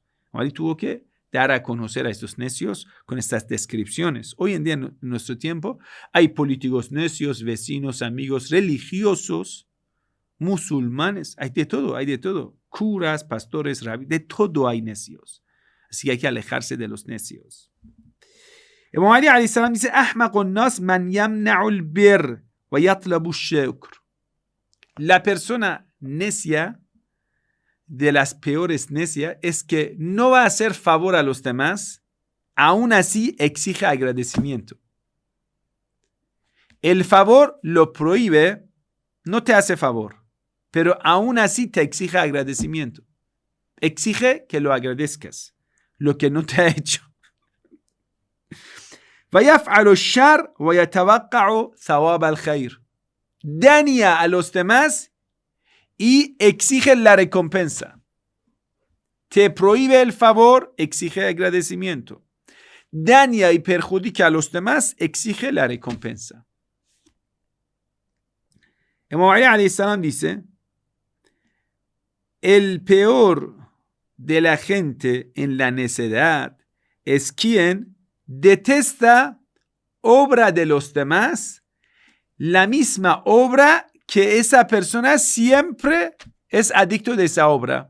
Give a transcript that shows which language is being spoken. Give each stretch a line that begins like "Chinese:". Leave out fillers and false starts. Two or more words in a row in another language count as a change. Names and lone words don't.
Spanish: Ali tuvo que dar a conocer a estos necios con estas descripciones. Hoy en día, en nuestro tiempo, hay políticos necios, vecinos, amigos, religiosos, musulmanes, hay de todo. Curas, pastores, rabíes, de todo hay necios. Así que hay que alejarse de los necios.
Arabic: إمام علي عليه السلام dice: أحمق الناس من يمنع البر ويطلب الشكر.
Spanish: La persona necia, de las peores necias, es que no va a hacer favor a los demás, aún así exige agradecimiento. El favor lo prohíbe, no te hace favor, pero aún así te exige agradecimiento. Exige que lo agradezcas, lo que no te ha hecho.
Arabic: وَيَفْعَلُ الشَّرَّ وَيَتَوَقَّعُ ثَوَابَ الْخَيْرِ.
Spanish: Daña a los demás y exige la recompensa. Te prohíbe el favor, exige agradecimiento. Daña y perjudica a los demás, exige la recompensa. Imam Ali
Arabic: عليه السلام
Spanish: dice: el peor de la gente en la necedad es quien detesta obra de los demás, la misma obra que esa persona siempre es adicto de esa obra.